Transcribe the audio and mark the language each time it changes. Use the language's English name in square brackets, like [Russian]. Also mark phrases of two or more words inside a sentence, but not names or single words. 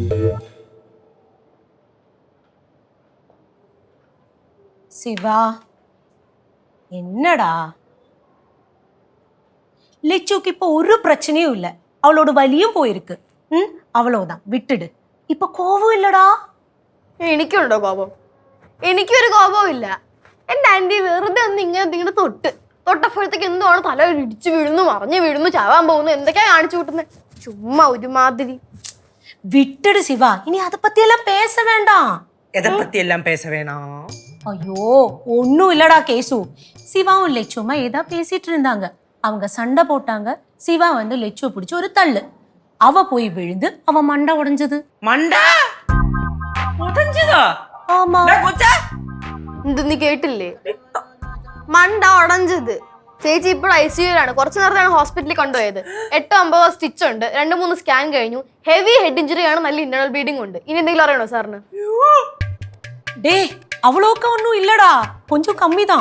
[Tamil] Siva, என்னடா லெச்சுக்கு இப்போ ஒரு பிரச்சனையும் இல்லை, அவளோட வலியும் போயிருக்கு. அவ்வளவுதான், விட்டுடு. [Malayalam] ഇപ്പൊ കോപം ഇല്ലടാ. എനിക്കുണ്ടോ കോപം? എനിക്കൊരു കോപവും ഇല്ല. എൻ്റെ ആന്റി വെറുതെ ഒന്ന് ഇങ്ങനെ തൊട്ടപ്പോഴത്തേക്ക് എന്തുവാണ് തല ഇടിച്ചു വീഴുന്നു, മറിഞ്ഞു വീഴുന്നു, ചാവാൻ പോകുന്നു, എന്തൊക്കെയാ കാണിച്ചു കൂട്ടുന്നത്. ചുമ്മാ ഒരുമാതിരി. [Tamil] விட்டுடு சிவா, இனி அதை பத்தி எல்லாம் பேச வேண்டாம். எதை பத்தி எல்லாம் பேச வேணாம்? ஐயோ ஒன்னும் இல்லடா கேசு. சிவாவும் லெச்சுமா ஏதா பேசிட்டு இருந்தாங்க. அவங்க சண்டை போட்டாங்க. சிவா வந்து லெச்சுவை பிடிச்சி ஒரு தள்ளு. அவ போய் விழுந்து அவ மண்டை உடைஞ்சது. மண்டை உடைஞ்சதா? ஆமா. [Malayalam] എന്ത് നീ കേട്ടില്ലേ? [Tamil] மண்டை உடைஞ்சது. [Malayalam] ചേച്ചി ഇപ്പോൾ ICUലാണ്. കുറച്ചു നേരത്താണ് ഹോസ്പിറ്റലിൽ കൊണ്ടുപോയത്. 8-9 സ്റ്റിച്ച് ഉണ്ട്, 2-3 സ്കാൻ കഴിഞ്ഞു. [English] heavy head injury [Malayalam] ആണ്, നല്ല [English] internal bleeding [Malayalam] ഉണ്ട്. ഇനി എന്തെങ്കിലും അറിയണോ സാറിന്? ഡേ അവളൊക്കെ ഒന്നും ഇല്ലടാ, [Tamil] கொஞ்சம் கம்மிதா.